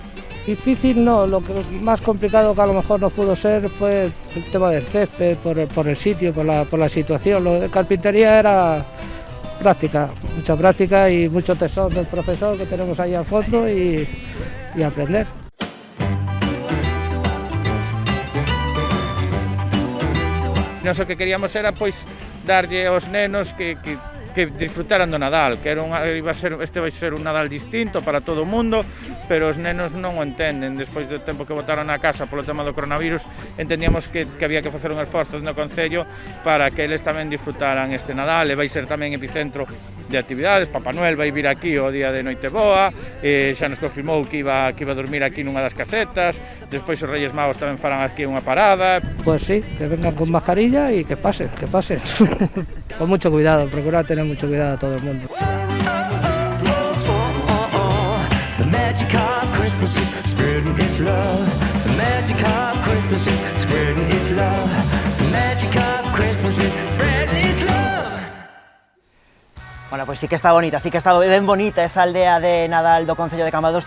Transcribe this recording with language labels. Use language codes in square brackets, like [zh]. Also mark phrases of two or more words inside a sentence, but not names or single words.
[es] Difícil no, lo que más complicado que a lo mejor no pudo ser fue el tema del césped, por el sitio, por la situación. Lo de carpintería era práctica, mucha práctica y mucho tesón del profesor que tenemos ahí al fondo y aprender. [gl] Nós o que queríamos era pois darlle aos nenos que que disfrutaran do Nadal, que era este vai ser un Nadal distinto para todo o mundo, pero os nenos non o entenden. Despois do tempo que botaron na casa polo tema do coronavirus, entendíamos que había que facer un esforzo no Concello para que eles tamén disfrutaran este Nadal, e vai ser tamén epicentro de actividades. Papá Noel vai vir aquí o día de Noiteboa, xa nos confirmou que [es] iba a dormir [gl] aquí nunha das casetas, despois os Reyes Magos tamén farán aquí unha parada. [es] Pues sí, que vengan con mascarilla y que pasen. Con mucho cuidado, procurar tener mucho cuidado a todo el mundo. Bueno, [gl] pois sí que está bonita, sí que está ben bonita esa aldea de Nadal do Concello de Cambados.